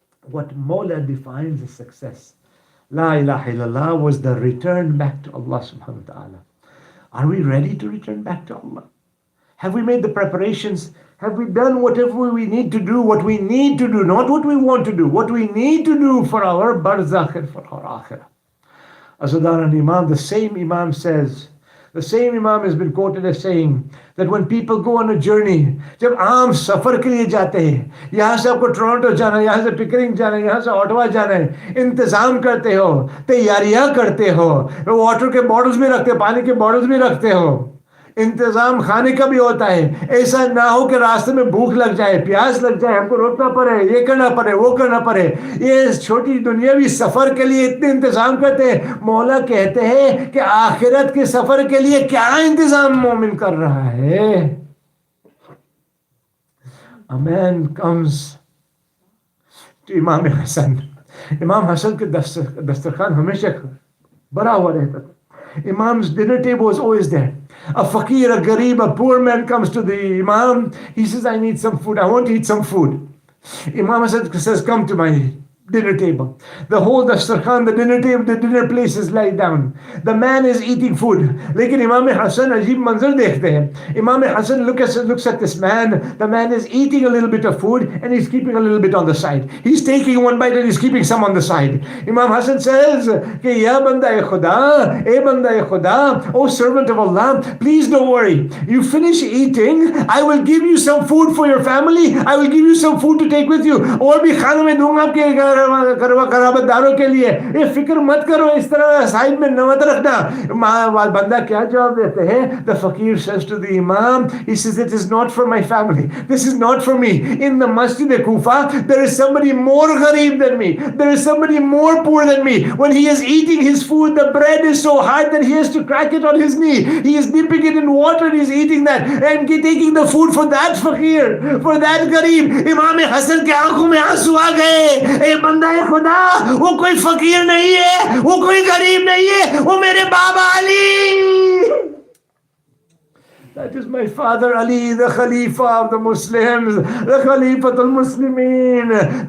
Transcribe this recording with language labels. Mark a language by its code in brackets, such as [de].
[en] What Mawla defines as success, La ilaha illallah, was the return back to Allah subhanahu wa ta'ala. Are we ready to return back to Allah? Have we made the preparations? Have we done whatever we need to do? What we need to do, not what we want to do, what we need to do for our barzakh and for our akhirah. Asadan Imam, the same Imam says, the same Imam has been quoted as saying that when people go on a journey, [hi] जब आम सफर के लिए जाते हैं, यहाँ से आपको Toronto जाना है, यहाँ से पिकरिंग जाना है, यहाँ से ऑटवा जाना है, इंतजाम करते हो, तैयारियां करते हो, वाटर के बॉटल्स भी रखते हो, पानी के बॉटल्स भी रखते हो, इंतजाम खाने का भी होता है. ऐसा ना हो कि रास्ते में भूख लग जाए, प्यास लग जाए, हमको रोकना पड़े, ये करना पड़े, वो करना पड़े. ये छोटी दुनियावी सफर के लिए इतने इंतजाम करते हैं. मौला कहते हैं कि आखिरत के सफर के लिए क्या इंतजाम मोमिन कर रहा है. [en] A man comes to Imam Hassan. [hi] Imam Hassan के दस्तरखान हमेशा भरा हुआ रहता था. [en] Imam's dinner table was always there. A fakir, a garib, a poor man comes to the Imam. He says, I need some food. I want to eat some food. Imam says, come to my dinner table. The whole dastarkhan, the dinner table, the dinner place is laid down. The man is eating food. [hi] Lekin Imam Hassan ajeeb manzar dekhte hain. [en] Imam Hassan looks at this man. The man is eating a little bit of food and he's keeping a little bit on the side. He's taking one bite and he's keeping some on the side. Imam Hassan says, [hi] Ki ya banda-e Khuda, e banda-e Khuda, [en] O servant of Allah, please don't worry. You finish eating, I will give you some food for your family. I will give you some food to take with you. [hi] Aur bhi khana mein dunga aapke कराबतदारों के लिए. ये फिक्र मत करो, इस तरह side में मत रखना. बंदा क्या जवाब देते हैं? [en] The fakir says to the Imam, he says, it is not for my family, this is not for me. In the masjid of Kufa, there is somebody more gharib than me, there is somebody more poor than me. When he is eating his food, the bread is so hard that he has to crack it on his knee. He is dipping it in water and he is eating that and taking the food for that fakir, for that gharib. [hi] Imam Hassan के आंखों में आंसू आ गए. बंदा खुदा, वो कोई फकीर नहीं है, वो कोई गरीब नहीं है, वो मेरे बाबा Ali. [en] That is my father Ali, the Khalifa of the Muslims, the Khalifatul Muslimin.